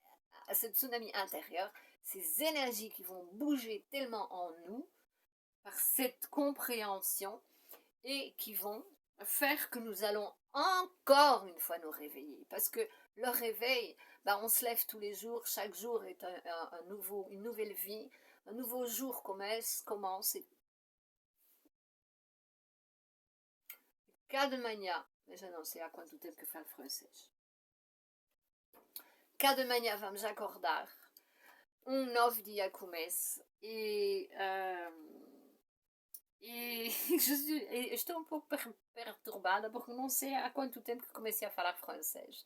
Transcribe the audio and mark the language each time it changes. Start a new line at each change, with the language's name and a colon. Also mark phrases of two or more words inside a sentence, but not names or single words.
French: intérieur, ces énergies qui vont bouger tellement en nous par cette compréhension et qui vont faire que nous allons encore une fois nous réveiller. Parce que le réveil, on se lève tous les jours, chaque jour est une nouvelle vie, un nouveau jour commence.
Portuguese: Cada manhã, eu já não sei há quanto tempo que falo francês. Cada manhã vamos acordar, novo dia começa e estou um pouco perturbada porque não sei há quanto tempo que comecei a falar francês.